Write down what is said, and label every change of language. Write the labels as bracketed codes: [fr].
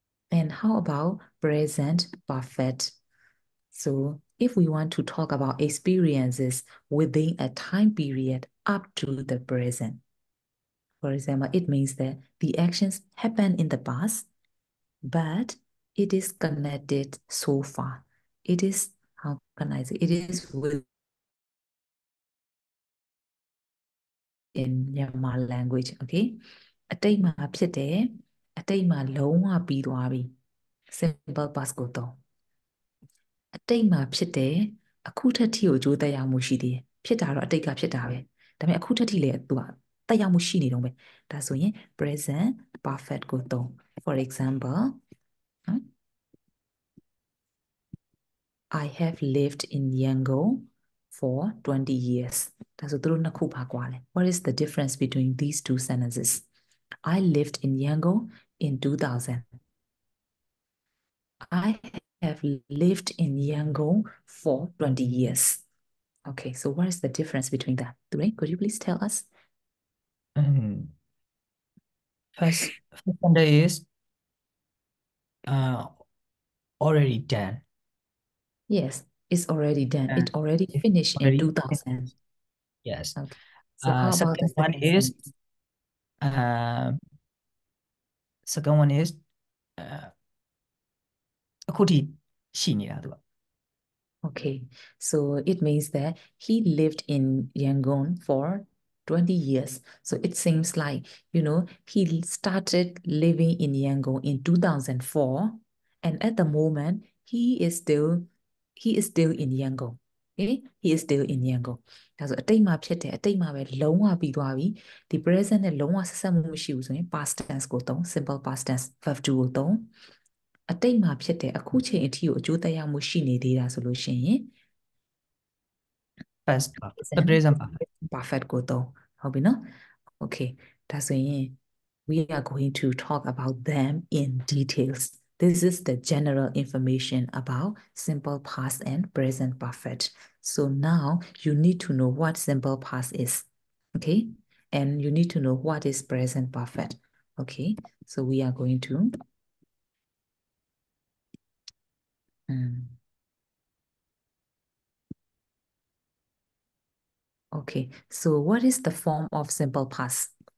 [en] And how about present perfect? So if we want to talk about experiences within a time period up to the present, for example, it means that the actions happened in the past, but it is connected so far. It is, how can I say, it is with in Myanmar language okay [my] အတိတ်မှာဖြစ်တယ်အတိတ်မှာလုံးဝပြီးသွားပြီ simple past ကိုသုံးအတိတ်မှာဖြစ်တယ်အခုထက်ထိကိုအကျိုးသက်ရောက်မှုရှိသေးတယ်ဖြစ်တာတော့အတိတ်ကဖြစ်တာပဲဒါပေမဲ့အခုထက်ထိလည်းသူကသက်ရောက်မှုရှိနေတော့ပဲဒါဆိုရင် present perfect ကိုသုံး [en] for example I have lived in Yangon for 20 years [my] ဒါဆိုသူတို့နှစ်ခုပါကွာလဲ [en] What is the difference between these two sentences I lived in Yangon in 2000 I have lived in Yangon for 20 years okay so what is the difference between that Dure, could you please tell us First sentence is already done. yes it's already done it already finished in Already 2000 yes. okay so how about the second one second is sentence? Second one is [my] အခုထိရှိနေတာသူက [en] Okay, so it means that he lived in Yangon for 20 years. So it seems like, you know, he started living in Yangon in 2004. And at the moment, he is still in Yangon. Okay, he is still in Yangon. [my] ဒါဆိုအတိတ်မှာဖြစ်တယ်အတိတ်မှာပဲလုံးဝပြီးသွားပြီဒီ present နဲ့လုံးဝဆက်ဆက်မှုမရှိဘူးဆိုရင် past tense ကိုသုံး simple past tense verb to ကိုသုံးအတိတ်မှာဖြစ်တယ်အခုချိန်အထိကိုအကျိုးသက်ရောက်မှုရှိနေသေးတာဆိုလို့ရှိရင် [en] Past present [my] perfect ကိုသုံးဟုတ်ပြီနော် okay ဒါဆိုရင် [en] we are going to talk about them in details this is the general information about simple past and present perfect so now you need to know what simple past is okay and you need to know what is present perfect okay so we are going to Okay, so what is the form of simple past?